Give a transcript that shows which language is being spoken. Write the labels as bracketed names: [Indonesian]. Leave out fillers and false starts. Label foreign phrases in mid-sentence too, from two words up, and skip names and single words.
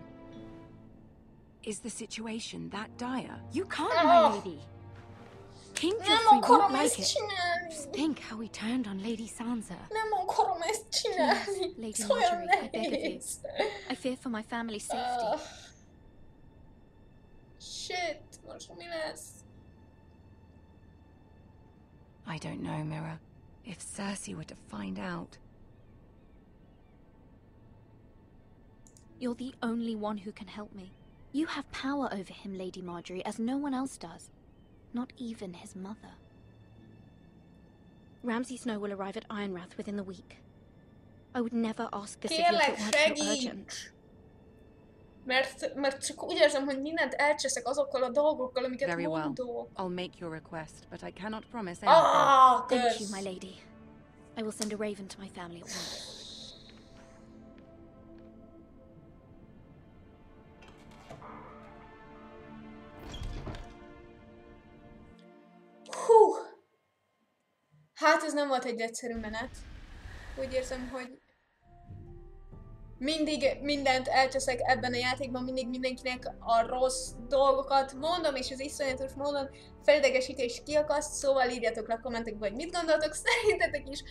[English] Is the situation that dire? You can't, my lady. King Joffrey won't like it. Just think how he turned on Lady Sansa. Please, Lady Margaery, I beg of you. I fear for my family's safety. Shit, [Hungarian] most mi lesz? [English] I don't know, Mira. If Cersei were to find out... You're the only one who can help me. You have power over him, Lady Margaery, as no one else does. Not even his mother. Ramsay Snow will arrive at Ironrath within the week. I would never ask this of you if it weren't so urgent. [Hungarian] Mert csak úgy érzem, hogy mindent elcseszek azokkal a dolgokkal, amiket [English] Very well. [Hungarian] mondok. [English] I'll make your request, but I cannot promise anything. Thank you, my lady. I will send a raven to my family at once. [Hungarian] Hú! Hát ez nem volt egy egyszerű menet. Úgy érzem, hogy mindig mindent elcseszek ebben a játékban, mindig mindenkinek a rossz dolgokat mondom, és az iszonyatos módon felidegesít és kiakaszt, szóval írjatok le a kommentekbe, hogy mit gondoltok, szerintetek is.